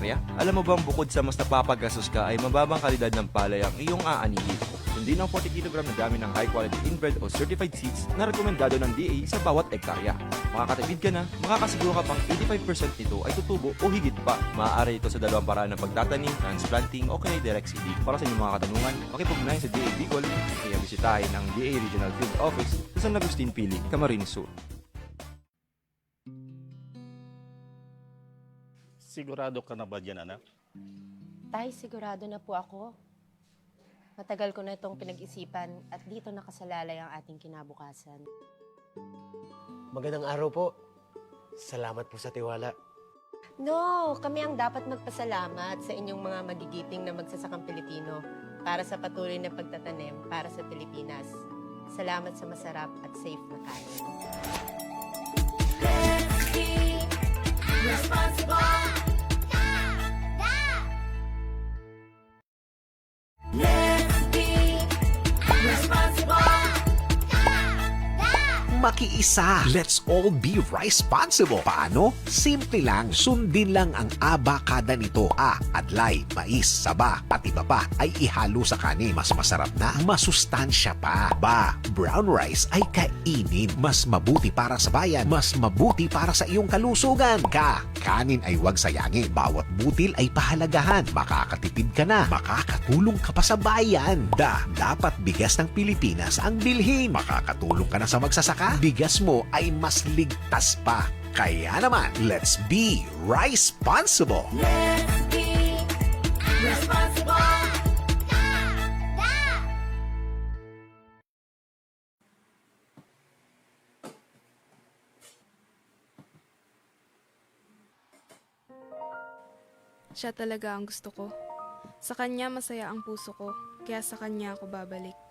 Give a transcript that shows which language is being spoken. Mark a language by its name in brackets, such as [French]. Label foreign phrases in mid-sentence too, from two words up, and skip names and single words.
[Filipino] Alam mo bang bukod sa mas napapagastos ka ay mababang kalidad ng palay ang iyong aanihin? Sundin ang 40 kg na dami ng [English] high quality inbred [Filipino] o [English] certified seeds [Filipino] na rekomendado ng DA sa bawat ektarya. Makakatipid ka na, makakasiguro ka pang 85% nito ay tutubo o higit pa. Maaari ito sa dalawang paraan ng pagtatanim, transplanting o kaya [English] direct seeding. [Filipino] Para sa inyong mga katanungan, makipugnayan sa DA Bicol, kaya bisitahin ang DA Regional Field Office sa San Agustin Pili, Camarines Sur. Sigurado ka na ba dyan, anak? Tay, sigurado na po ako. Matagal ko na itong pinag-isipan at dito nakasalalay ang ating kinabukasan. Magandang araw po. Salamat po sa tiwala. No, kami ang dapat magpasalamat sa inyong mga magigiting na magsasakang Pilipino para sa patuloy na pagtatanim para sa Pilipinas. Salamat sa masarap at safe na kain. [English] Let's be responsible. Let's be responsible. [Filipino] Makiisa. [English] Let's all be responsible. [Filipino] Paano? Simple lang. Sundin lang ang abakada nito. A. Adlay, mais, saba, pati baba ay ihalo sa kanin. Mas masarap na, masustansya pa. Ba. [English] Brown rice [Filipino] ay kainin. Mas mabuti para sa bayan. Mas mabuti para sa iyong kalusugan. Ka. Kanin ay huwag sayangin. Bawat butil ay pahalagahan. Makakatipid ka na. Makakatulong ka pa sa bayan. Da. Dapat bigas ng Pilipinas ang bilhin. Makakatulong ka na sa magsasaka. Bigas mo ay mas ligtas pa. Kaya naman, [English] let's be responsible. Let's be responsible. [Filipino] Siya talaga ang gusto ko. Sa kanya masaya ang puso ko, kaya sa kanya ako babalik.